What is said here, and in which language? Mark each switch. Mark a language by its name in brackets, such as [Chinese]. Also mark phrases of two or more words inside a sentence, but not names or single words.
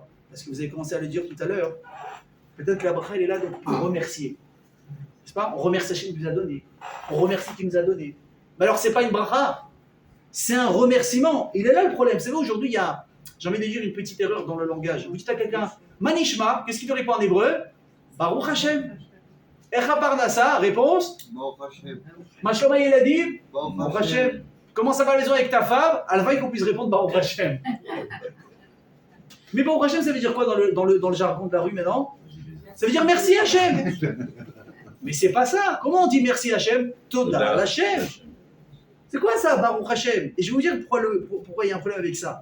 [French] Parce que vous avez commencé à le dire tout à l'heure. Peut-être que la bracha, elle est là donc pour remercier. N'est-ce pas? On remercie Hachem qui nous a donné. On remercie qui nous a donné. Mais alors, c'est pas une bracha. C'est un remerciement. Il est là le problème. C'est vrai, aujourd'hui, il y a, j'ai envie de dire, une petite erreur dans le langage. Vous dites à quelqu'un, Manishma, qu'est-ce qu'il te répond en hébreu? [Hebrew] ברוך השם. איך הפרנסה, réponse? ברוך השם. מה שלום הילדים? Baruch ברוך השם. [French] Comment ça va la maison avec ta femme? À la fin, qu'on puisse répondre [Hebrew] ברוך השם. [French] Mais [Hebrew] ברוך השם, [French] ça veut dire quoi dans le jargon de la rue maintenant? Ça veut dire merci Hashem. Mais c'est pas ça. Comment on dit merci Hashem? [Hebrew] תודה השם. [French] C'est quoi ça, [Hebrew] ברוך השם? [French] Et je vais vous dire pourquoi il y a un problème avec ça.